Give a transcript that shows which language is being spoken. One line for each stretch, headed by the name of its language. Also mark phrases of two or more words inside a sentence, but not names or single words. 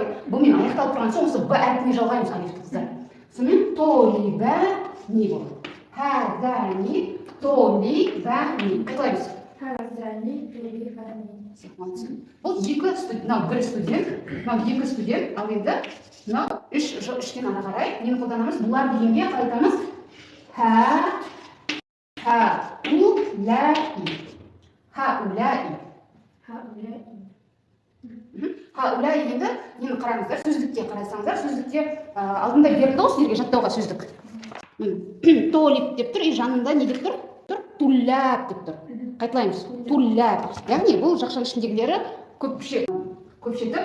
Kazakh: Б мен аяқталып тұрған соң осы б әрпіне жалғаймыз алифті қыздар. Сонымен толибәни болады.
Arabic: هذان طالبان. Қайталаймыз. هذان طالبان.
Kazakh: Бұл екі студент, мынау бір студент, мынау екі студент, ал енді мынау үштен ары қарай нені қолданамыз? Бұлар дегенге қайтамыз? Ха-у-ләи. Ха-у-ләи. Ха-у-ләи енді нені қараңыздар? Сөздікке қарасаңыздар, сөздікте алдында берді ғой сіздерге жаттауға сөздік. Толик деп тұр, жанында не деп тұр? Тулләб деп тұр. Қайталаймыз. Тулләб. Яғни бұл жақшаның ішіндегілері көпше тұр.